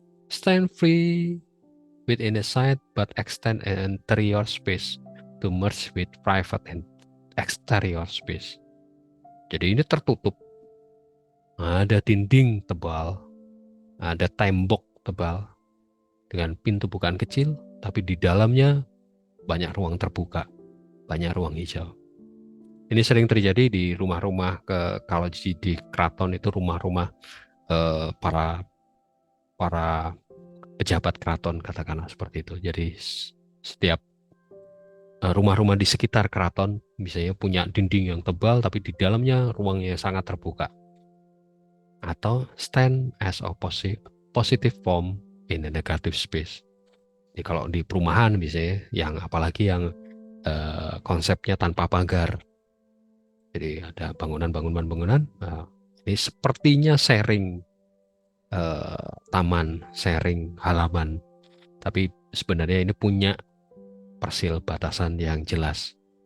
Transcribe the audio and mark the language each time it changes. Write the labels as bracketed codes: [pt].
[en] Stand free within a site but extend an interior space to merge with private and exterior space. [id] Jadi ini tertutup. Ada dinding tebal, ada tembok tebal dengan pintu bukaan kecil, tapi di dalamnya banyak ruang terbuka, banyak ruang hijau. Ini sering terjadi di rumah-rumah, kalau di keraton itu rumah-rumah para pejabat keraton, katakanlah seperti itu. Jadi setiap rumah-rumah di sekitar keraton misalnya punya dinding yang tebal, tapi di dalamnya ruangnya sangat terbuka. [en] Atau stand as a positive form in a negative space. [id] Jadi kalau di perumahan misalnya, apalagi yang konsepnya tanpa pagar. Jadi ada bangunan. Ini sepertinya sharing taman, sharing halaman. Tapi sebenarnya ini punya persil batasan yang jelas.